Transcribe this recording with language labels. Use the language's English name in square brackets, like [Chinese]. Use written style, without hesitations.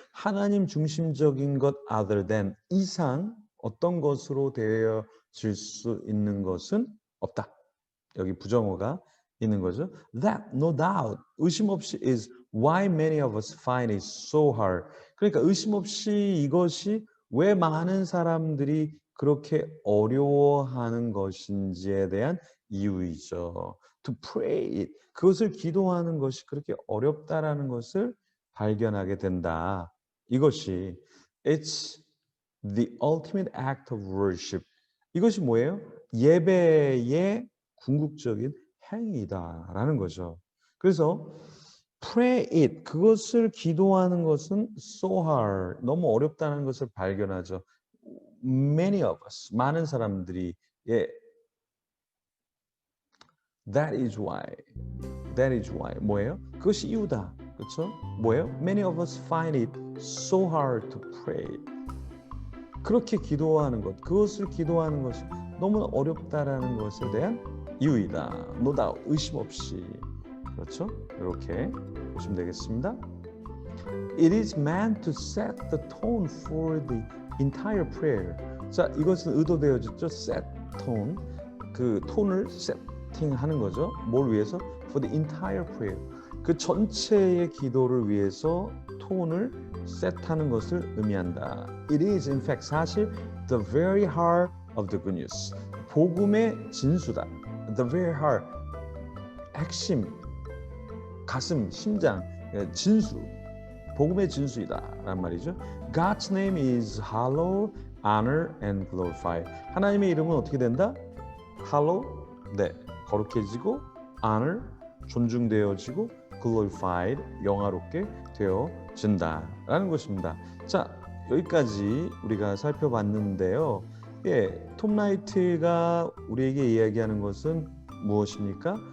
[Korean] 하나님 중심적인 것 [English] other than [Korean] 이상 어떤 것으로 되어질 수 있는 것은 없다. 여기 부정어가 있는 거죠. [English] That, no doubt, [Korean] 의심 없이 [English] is why many of us find it so hard. [Korean] 그러니까 의심 없이 이것이 왜 많은 사람들이 그렇게 어려워하는 것인지에 대한 이유이죠. [English] To pray it. [Korean] 그것을 기도하는 것이 그렇게 어렵다라는 것을 발견하게 된다. 이것이 [English] it's the ultimate act of worship. [Korean] 이것이 뭐예요? 예배의 궁극적인 행위다라는 거죠. 그래서 [English] pray it, [Korean] 그것을 기도하는 것은 [English] so hard, [Korean] 너무 어렵다는 것을 발견하죠. [English] Many of us, [Korean] 많은 사람들이 예, [English] that is why [Korean] 뭐예요? 그것이 이유다. 그렇죠? 뭐예요? [English] Many of us find it so hard to pray. [Korean] 그렇게 기도하는 것, 그것을 기도하는 것이 너무 어렵다라는 것에 대한 이유이다. [English] No doubt, [Korean] 의심 없이. 그렇죠? 이렇게 보시면 되겠습니다. [English] It is meant to set the tone for the entire prayer. [Korean] 자, 이것은 의도되어졌죠. [English] set tone, [Korean] 그 톤을 세팅하는 거죠. 뭘 위해서? [English] For the entire prayer. [Korean] 그 전체의 기도를 위해서 톤을 셋하는 것을 의미한다. [English] It is in fact [Korean] 사실 [English] the very heart of the good news. [Korean] 복음의 진수다. [English] The very heart. [Korean] 핵심, 가슴, 심장, 진수. 복음의 진수이다라는 말이죠. [English] God's name is hallowed, honored, and glorified. [Korean] 하나님의 이름은 어떻게 된다? hallowed, 네, 거룩해지고, honor, 존중되어지고, glorified, 영화롭게 되어진다라는 것입니다. 자, 여기까지 우리가 살펴봤는데요. 예, 톰 라이트가 우리에게 이야기하는 것은 무엇입니까?